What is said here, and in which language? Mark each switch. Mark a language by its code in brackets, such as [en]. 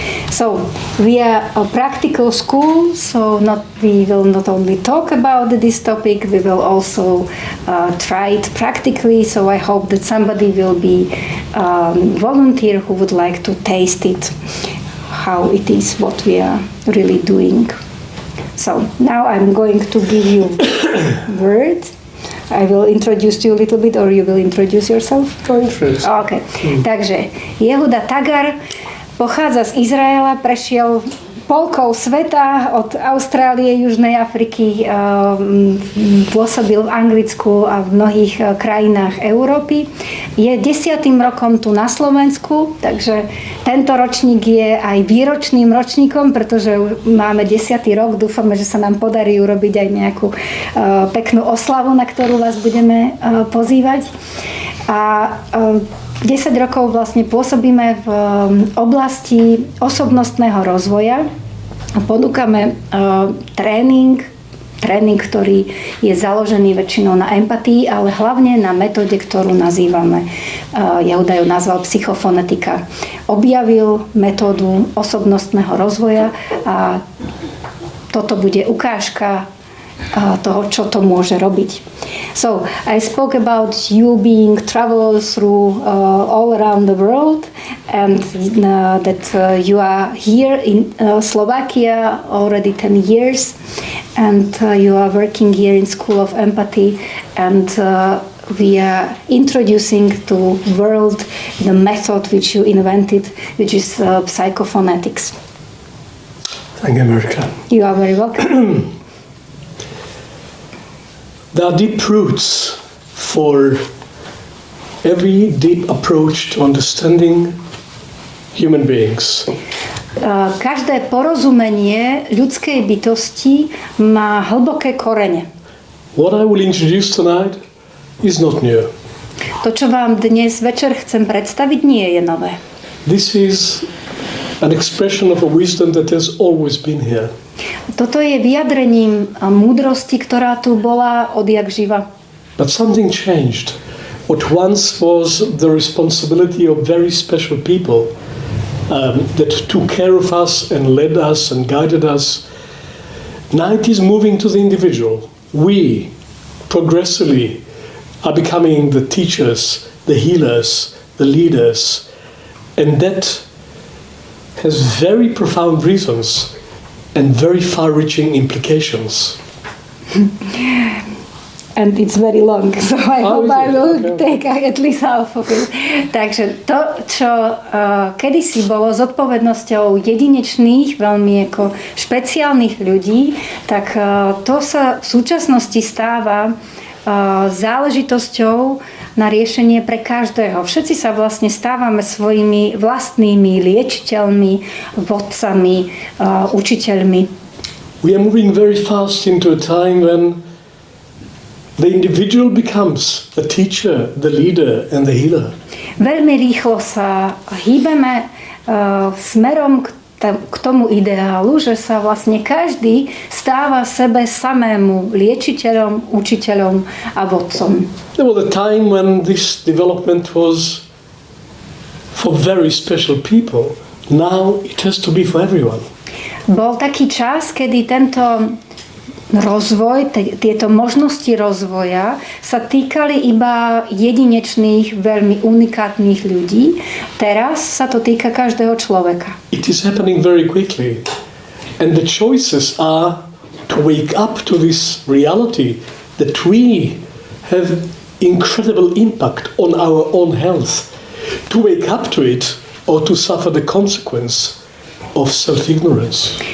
[en] So, we are a practical school, so we will not only talk about this topic, we will also try it practically, so I hope that somebody will be volunteer who would like to taste it, how it is, what we are really doing. So, now I'm going to give you words. I will introduce you a little bit, or you will introduce yourself? Okay. [sk] Takže Jehuda Tagar pochádza z Izraela, prešiel polkou sveta od Austrálie, Južnej Afriky, pôsobil v Anglicku a v mnohých krajinách Európy. Je 10. rokom tu na Slovensku, takže tento ročník je aj výročným ročníkom, pretože máme 10. rok. Dúfame, že sa nám podarí urobiť aj nejakú peknú oslavu, na ktorú vás budeme pozývať. A 10 rokov vlastne pôsobíme v oblasti osobnostného rozvoja a ponúkame tréning, ktorý je založený väčšinou na empatii, ale hlavne na metóde, ktorú nazývame, Jehuda ju nazval psychofonetika. Objavil metódu osobnostného rozvoja a toto bude ukážka toho, čo to môže robiť. [en] So, I spoke about you being traveled through all around the world and that you are here in Slovakia already 10 years and you are working here in School of Empathy and we are introducing to world the method which you invented, which is Psychophonetics. Thank you, America. You are very welcome. There are deep roots for every deep approach to understanding human beings. [sk] Každé porozumenie ľudskej bytosti má hlboké korene. [en] What I will introduce tonight is not new. [sk] To, čo vám dnes večer chcem predstaviť, nie je nové. [en] This is an expression of a wisdom that has always been here. [sk] Toto je vyjadrením múdrosti, ktorá tu bola odjak živa. [en] But something changed. What once was the responsibility of very special people that took care of us and led us and guided us Now it is moving to the individual. We progressively are becoming the teachers, the healers, the leaders, and that has very profound reasons and very far-reaching implications. And it's very long, so I hope I will Okay. take at least half of it. [sk] Takže to, čo kedysi bolo zodpovednosťou jedinečných, veľmi ako špeciálnych ľudí, tak to sa v súčasnosti stáva záležitosťou na riešenie pre každého. Všetci sa vlastne stávame svojimi vlastnými liečiteľmi, vodcami, učiteľmi. [en] We are moving very fast into a time when the individual becomes the teacher, the leader and the healer. [sk] Veľmi rýchlo sa hýbeme smerom k tomu ideálu, že sa vlastne každý stáva sebe samému liečiteľom, učiteľom a vodcom. [en] There was a time when this development was for very special people. Now it has to be for everyone. [sk] Bol taký čas, kedy tento rozvoj, tieto možnosti rozvoja sa týkali iba jedinečných, veľmi unikátnych ľudí. Teraz sa to týka každého človeka. [en] It is happening very quickly. And the choices are to wake up to this reality that we have incredible impact on our own health. To wake up to it or to suffer the consequence of self-ignorance.